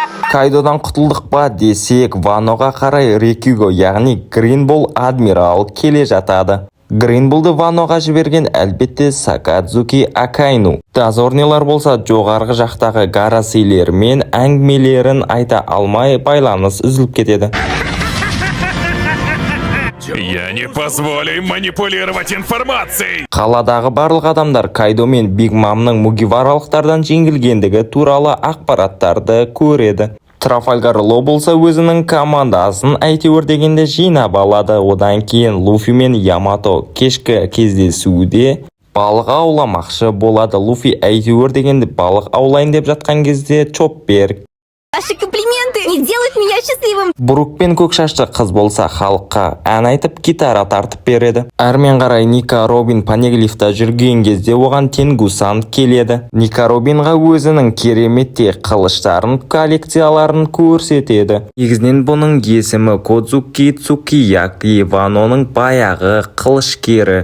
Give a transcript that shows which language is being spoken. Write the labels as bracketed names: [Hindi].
[Kazakh] Кайдодан құтылдық па десек, Ваноға қарай Рикюго, яғни Гринбол адмирал келе жатады. Гринболды Ваноға жіберген әлбетте Сакадзуки Акайну. Дозорнилар болса жоғарғы жақтағы гарасилермен әңгімелерін айта алмай байланыс үзіліп кетеді. [Russian] Я не позволю им манипулировать информацией. [Kazakh] Қаладағы барлық адамдар Кайдо мен Биг Мамның мугиваралықтардан жеңілгендігі туралы ақпараттарды көреді. Трафальгар Ло болса өзінің командасын әйтеуір дегенде жинап алады. Одан кейін Луфи мен Ямато кешкі кездесуде балық ауламақшы болады. Луфи әйтеуір дегенде балық аулайын деп жатқан кезде Чоппер [Russian] Ваши комплименты не делают меня счастливым. [Kazakh] Брук пен көк шашты қыз болса халыққа ән айтып гитара тартып береді. Әрмен қарай Ника Робин Панеглифта жүрген кезде оған Тенгусан келеді. Ника Робинға өзінің кереметте қылыштарын коллекцияларын көрсетеді. Негізінен бұның есімі Кодзуки Цукияки, Ваноның баяғы қылышкері.